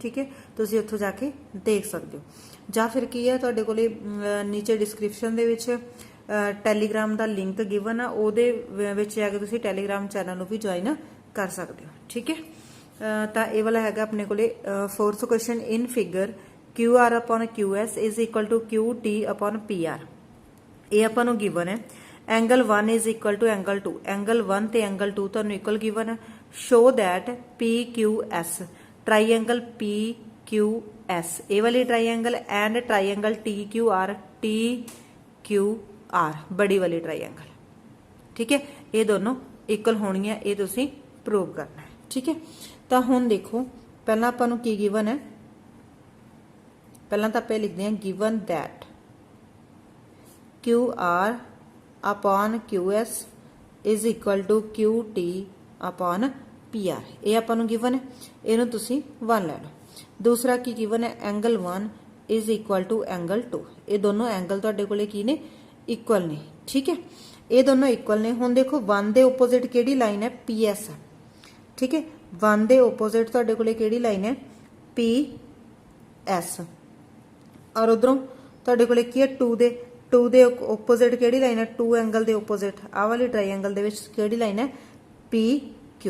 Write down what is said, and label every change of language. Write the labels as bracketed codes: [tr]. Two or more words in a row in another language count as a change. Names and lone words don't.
[pa] ਠੀਕ ਹੈ, ਤੁਸੀਂ ਉੱਥੋਂ ਜਾ ਕੇ ਦੇਖ ਸਕਦੇ ਹੋ, ਜਾਂ ਫਿਰ ਕੀ ਹੈ ਤੁਹਾਡੇ ਕੋਲੇ ਨੀਚੇ ਡਿਸਕ੍ਰਿਪਸ਼ਨ ਦੇ ਵਿੱਚ ਟੈਲੀਗ੍ਰਾਮ ਦਾ [en] link given [pa] ਆ, ਉਹਦੇ ਵਿੱਚ ਜਾ ਕੇ ਤੁਸੀਂ ਟੈਲੀਗ੍ਰਾਮ ਚੈਨਲ ਨੂੰ ਵੀ ਜੁਆਇਨ ਕਰ ਸਕਦੇ ਹੋ। ਠੀਕ ਹੈ, ਤਾਂ ਇਹ ਵਾਲਾ ਹੈਗਾ ਆਪਣੇ ਕੋਲੇ [en] 4th question in figure QR upon QS is equal to QT upon PR। [pa] ਇਹ ਆਪਾਂ ਨੂੰ ਗਿਵਨ ਹੈ। [en] angle 1 is equal to angle 2, [pa] ਐਂਗਲ 1 ਤੇ ਐਂਗਲ 2 ਤੁਹਾਨੂੰ [en] equal given [pa] ਹੈ। [en] show that PQS triangle PQS [pa] ਇਹ ਵਾਲੀ [en] triangle and triangle TQR [pa] ਬੜੀ ਵਾਲੀ [en] ਟ੍ਰਾਈਐਂਗਲ। [pa] ਠੀਕ ਹੈ, ਇਹ ਦੋਨੋਂ ਇਕੁਅਲ ਹੋਣੀਆਂ, ਇਹ ਤੁਸੀਂ ਪ੍ਰੂਵ ਕਰਨਾ ਹੈ। ਠੀਕ ਹੈ, ਤਾਂ ਹੁਣ ਦੇਖੋ ਪਹਿਲਾਂ ਆਪਾਂ ਨੂੰ ਕੀ ਗਿਵਨ ਹੈ। ਪਹਿਲਾਂ ਤਾਂ ਆਪਾਂ ਲਿਖਦੇ ਹਾਂ [en] given that QR upon QS is equal to QT upon PR। [pa] ਇਹ ਆਪਾਂ ਨੂੰ ਗਿਵਨ ਹੈ, ਇਹਨੂੰ ਤੁਸੀਂ 1 ਲੈ ਲਓ। ਦੂਸਰਾ ਕੀ ਗਿਵਨ ਹੈ, [en] angle 1 is equal to angle 2. [pa] ਇਹ ਦੋਨੋਂ ਐਂਗਲ ਤੁਹਾਡੇ ਕੋਲੇ ਕੀ ਨੇ, ਇਕੁਅਲ ਨੇ। ਠੀਕ ਹੈ, ਇਹ ਦੋਨੋਂ ਇਕੁਅਲ ਨੇ। ਹੁਣ ਦੇਖੋ 1 ਦੇ ਆਪੋਜ਼ਿਟ ਕਿਹੜੀ ਲਾਈਨ ਹੈ, PS। ਠੀਕ ਹੈ, 1 ਦੇ ਆਪੋਜ਼ਿਟ ਤੁਹਾਡੇ ਕੋਲੇ ਕਿਹੜੀ ਲਾਈਨ ਹੈ, PS। ਔਰ ਉਧਰੋਂ ਤੁਹਾਡੇ ਕੋਲੇ ਕੀ ਹੈ, 2 ਦੇ ਆਪੋਜ਼ਿਟ ਕਿਹੜੀ ਲਾਈਨ ਹੈ, 2 ਐਂਗਲ ਦੇ ਆਪੋਜ਼ਿਟ ਆਹ ਵਾਲੀ ਟ੍ਰਾਈਐਂਗਲ ਦੇ ਵਿੱਚ ਕਿਹੜੀ ਲਾਈਨ ਹੈ, PQ।